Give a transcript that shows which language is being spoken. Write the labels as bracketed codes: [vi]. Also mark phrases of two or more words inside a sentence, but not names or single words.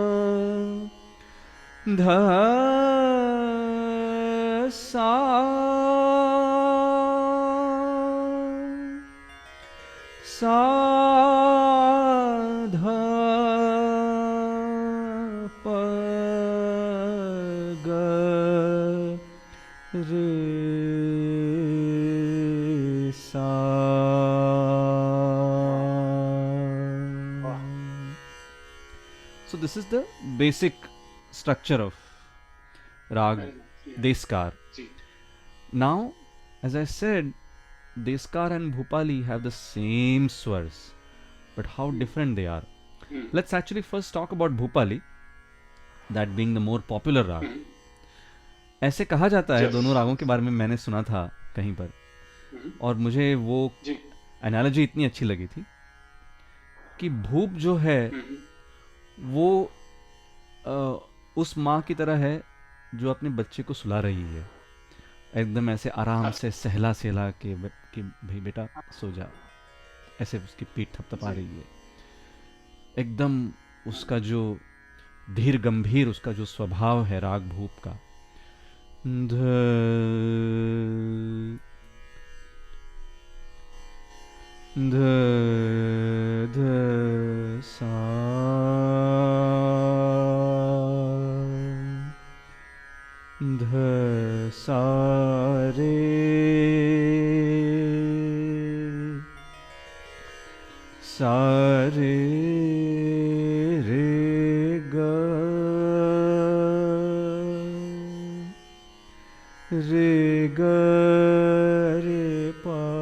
[hi] dha sa sa dha pa ga re sa. [en] Wow. So this is the basic structure of Rag Very nice. Yeah. Deskar. [hi] Gee. [en] Now, as I said, Deskar and Bhupali have the same swars, but how different they are. Let's actually first talk about Bhupali, that being the more popular rag. [hi] ऐसे कहा जाता है, [en] Yes. [hi] दोनों रागों के बारे में मैंने सुना था कहीं पर, और मुझे वो जी एनालॉजी इतनी अच्छी लगी थी कि भूप जो है वो उस माँ की तरह है जो अपने बच्चे को सुला रही है, एकदम ऐसे आराम से सहला सहला के कि भाई बेटा सो जा, ऐसे उसकी पीठ थपथपा रही है, एकदम उसका जो धीर गंभीर उसका जो स्वभाव है राग भूप का, ध ध ध सा ध सा रे सा रे रे ग रे ग रे पा